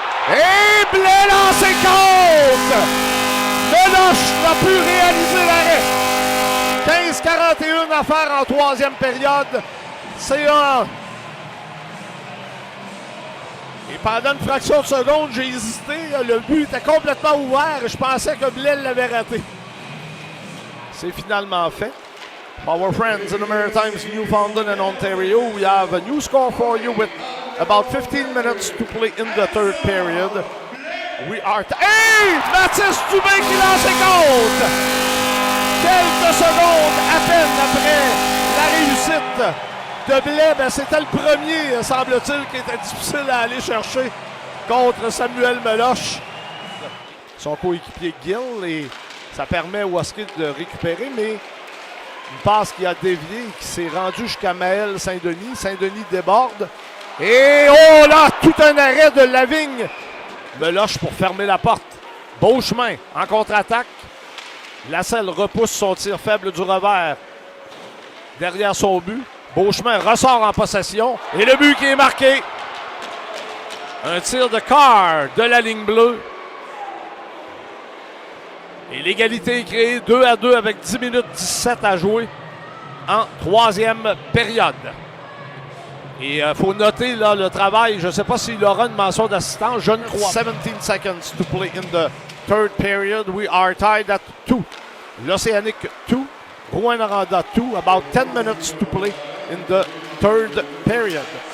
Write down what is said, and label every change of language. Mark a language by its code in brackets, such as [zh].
[fr] Et Blais lancé contre! Meloche n'a pu réaliser l'arrêt. 15-41 à faire en troisième période. C'est un. Et pendant une fraction de seconde, j'ai hésité. Le but était complètement ouvert. Je pensais que Blais l'avait raté. C'est finalement fait. [en] Our friends in the Maritimes, Newfoundland and Ontario, we have a new score for you with about 15 minutes to play in the third period. We are... Hey! [fr] Mathis Dubé qui lance et compte! Quelques secondes à peine après la réussite de Blais, ben c'était le premier, semble-t-il, qui était difficile à aller chercher contre Samuel Meloche. Son coéquipier Gill, et ça permet au Husky de récupérer, mais une passe qui a dévié, qui s'est rendue jusqu'à Maël Saint-Denis. Saint-Denis déborde. Et oh là, tout un arrêt de Lavigne. Meloche pour fermer la porte. Beau chemin en contre-attaque. Lasselle repousse son tir faible du revers derrière son but. Beauchemin ressort en possession. Et le but qui est marqué. Un tir de Carr de la ligne bleue. Et l'égalité est créée 2-2 avec 10 minutes 17 à jouer en troisième période. Et il faut noter là, le travail. Je ne sais pas s'il aura une mention d'assistance. Je ne crois pas. [en] 17 seconds to play in the third period. We are tied at 2. L'Océanique 2. Rouyn-Noranda 2. About 10 minutes to play in the third period.